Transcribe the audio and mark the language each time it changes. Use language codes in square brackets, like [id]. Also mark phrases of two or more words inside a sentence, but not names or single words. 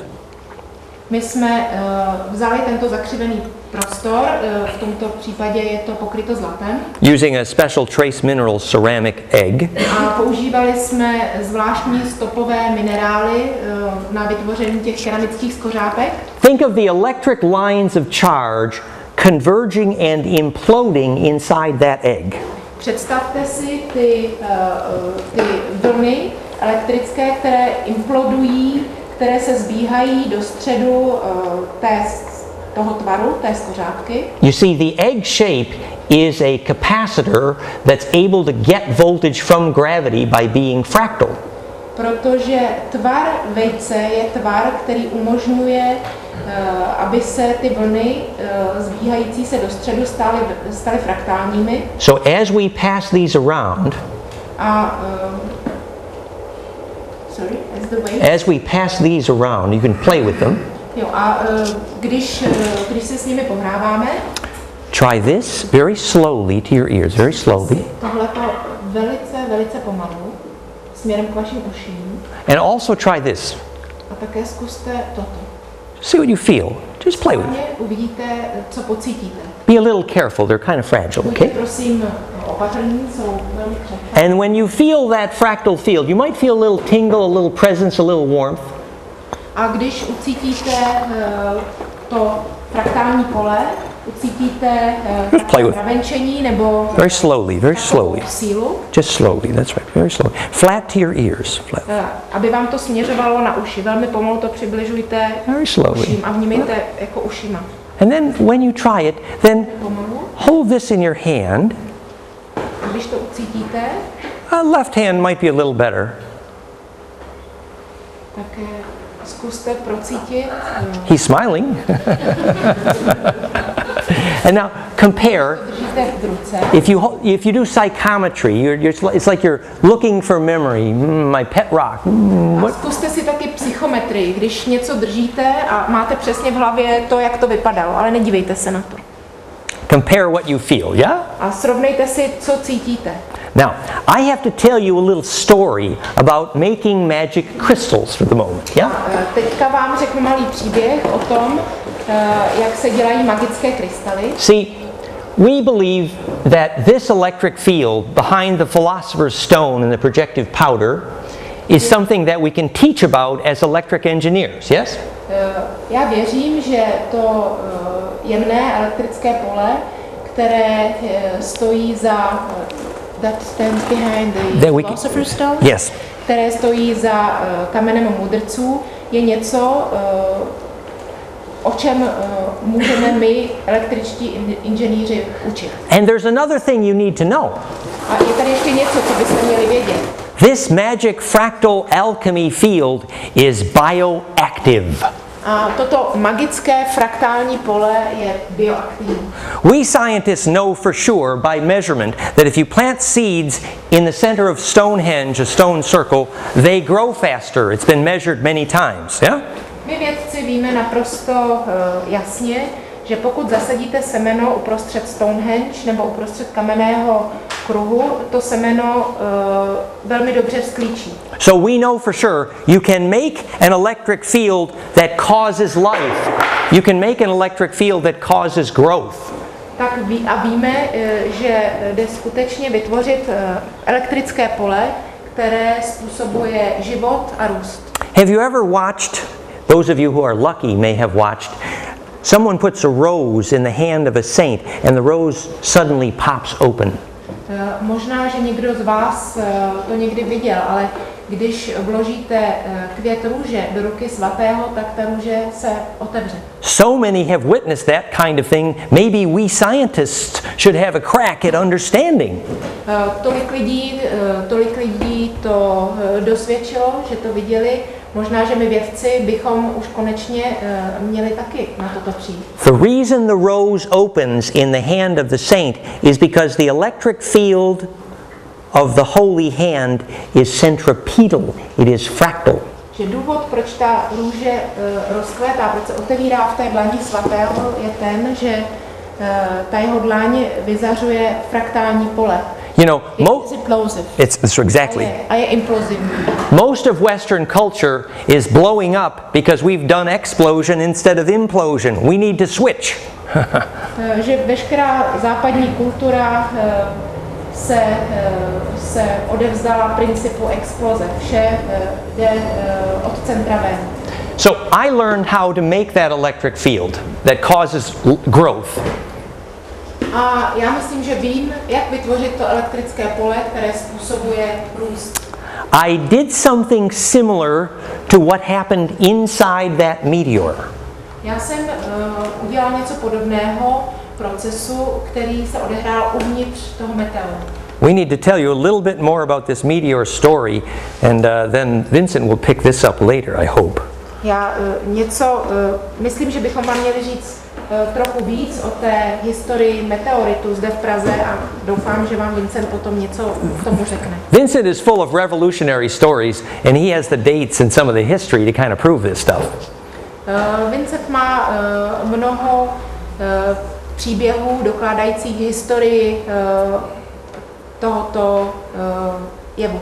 [cs] My jsme vzali tento zakřivený prostor, v tomto případě je to pokryto zlatem. [en] Using a special trace mineral ceramic egg. [cs] A používali jsme zvláštní stopové minerály na vytvoření těch keramických skořápek. [en] Think of the electric lines of charge converging and imploding inside that egg. [cs] Představte si ty vlny elektrické, které implodují, které se zbíhají do středu toho tvaru, té skořápky. [en] You see, the egg shape is a capacitor that's able to get voltage from gravity by being fractal. [cs] Protože tvar vejce je tvar, který umožňuje, aby se ty vlny zbíhající se do středu staly fraktálními. [en] So as we pass these around, as we pass these around, you can play with them. [cs] Jo, a když se s nimi pohráváme, [en] try this very slowly to your ears, very slowly. [cs] Tohleto velice pomalu, směrem k vašim uším. [en] And also try this. [cs] A také zkuste toto. [en] See what you feel. Just play with it. [cs] Uvidíte, co pocítíte. [en] Be a little careful, they're kind of fragile, okay? [cs] Prosím, opatrní, jsou velmi křehké. [en] And when you feel that fractal field, you might feel a little tingle, a little presence, a little warmth. [cs] A když ucítíte to fraktální pole, ucítíte mravenčení nebo [en] very slowly, [cs] sílu. [en] Just slowly, that's right, very slowly. Flat to your ears. Flat. [cs] Aby vám to směřovalo na uši. Velmi pomalu to přibližujte uším a vnímejte jako ušima. [en] And then when you try it, then hold this in your hand. [cs] Když to ucítíte, [en] left hand might be a little better. [cs] Tak zkuste procítit. [en] He's smiling. And now compare. If you do psychometry, it's like you're looking for memory. My pet rock. [cs] Zkuste si taky psychometrii, když něco držíte a máte přesně v hlavě to, jak to vypadalo, ale nedívejte se na to. [en] Compare what you feel, yeah? [cs] A srovnejte si, co cítíte. [en] Now, I have to tell you a little story about making magic crystals for the moment, yeah? [cs] Teďka vám řeknu malý příběh o tom, jak se dělají magické krystaly. [en] See, we believe that this electric field behind the philosopher's stone and the projective powder is something that we can teach about as electric engineers, yes? [cs] Já věřím, že to jemné elektrické pole, které stojí za [en] that stands behind the philosopher's stone, yes, [cs] které stojí za kamenem mudrců, je něco, o čem můžeme my, električtí inženýři, učit. [en] And there's another thing you need to know. [cs] A je tady ještě něco, co byste měli vědět. [en] This magic fractal alchemy field is bioactive. [cs] A toto magické fraktální pole je bioaktivní. [en] We scientists know for sure by measurement that if you plant seeds in the center of Stonehenge, a stone circle, they grow faster. It's been measured many times, yeah? [cs] My vědci víme naprosto jasně, že pokud zasadíte semeno uprostřed Stonehenge nebo uprostřed kamenného kruhu, to semeno velmi dobře vzklíčí. [en] So we know for sure you can make an electric field that causes life. You can make an electric field that causes growth. [cs] Tak víme, že jde skutečně vytvořit elektrické pole, které způsobuje život a růst. [en] Have you ever watched, those of you who are lucky may have watched, someone puts a rose in the hand of a saint and the rose suddenly pops open. [cs] Možná, že někdo z vás to někdy viděl, ale když vložíte květ růže do ruky svatého, tak ta růže se otevře. [en] So many have witnessed that kind of thing. Maybe we scientists should have a crack at understanding. [cs] Tolik lidí to dosvědčilo, že to viděli. Možná, že my vědci bychom už konečně měli taky na toto přijít. [en] The reason the rose opens in the hand of the saint is because the electric field of the holy hand is centripetal. It is fractal. [cs] Že důvod, proč ta růže rozkvétá, proč se otevírá v té dlani svatého, je ten, že ta jeho dlaň vyzařuje fraktální pole. [en] You know, it's exactly. Most of Western culture is blowing up because we've done explosion instead of implosion. We need to switch. [cs] Že veškerá západní kultura se odevzdala principu exploze. Vše jde od centra ven. [en] So I learned how to make that electric field that causes growth. [cs] A já myslím, že vím, jak vytvořit to elektrické pole, které způsobuje růst. [en] I did something similar to what happened inside that meteor. [cs] Já jsem udělal něco podobného procesu, který se odehrál uvnitř toho meteoru. [en] We need to tell you a little bit more about this meteor story, and then Vincent will pick this up later, I hope. [cs] Já myslím, že bychom vám měli říct trochu víc o té historii meteoritu zde v Praze a doufám, že vám Vincent potom něco k tomu řekne. [en] Vincent is full of revolutionary stories and he has the dates and some of the history to kind of prove this stuff. [cs] Vincent má mnoho příběhů dokládajících historii tohoto jevu.